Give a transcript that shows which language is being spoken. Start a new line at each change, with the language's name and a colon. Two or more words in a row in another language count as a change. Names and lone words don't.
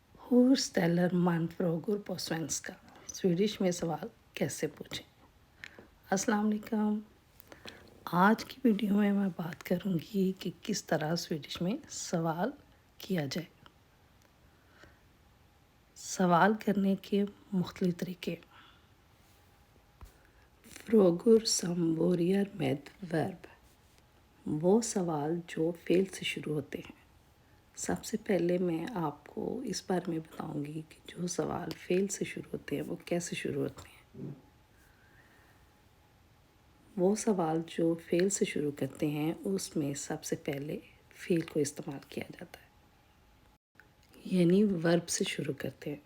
Swedish: Hur ställer man frågor på svenska?
Urdu: سویڈش میں سوال کیسے پوچھیں?
Arabic: السلام عليكم.
Urdu: آج کی ویڈیو میں میں بات کروں گی کہ کس طرح سویڈش میں سوال کیا جائے. سوال کرنے کے مختلف طریقے.
Swedish: Frågor som börjar med verb,
Urdu: وہ سوال جو فعل سے شروع ہوتے ہیں. سب سے پہلے میں آپ کو اس بارے میں بتاؤں گی کہ جو سوال فعل سے شروع ہوتے ہیں وہ کیسے شروع ہوتے ہیں. وہ سوال جو فعل سے شروع کرتے ہیں اس میں سب سے پہلے فعل کو استعمال کیا جاتا ہے، یعنی ورب سے شروع کرتے ہیں.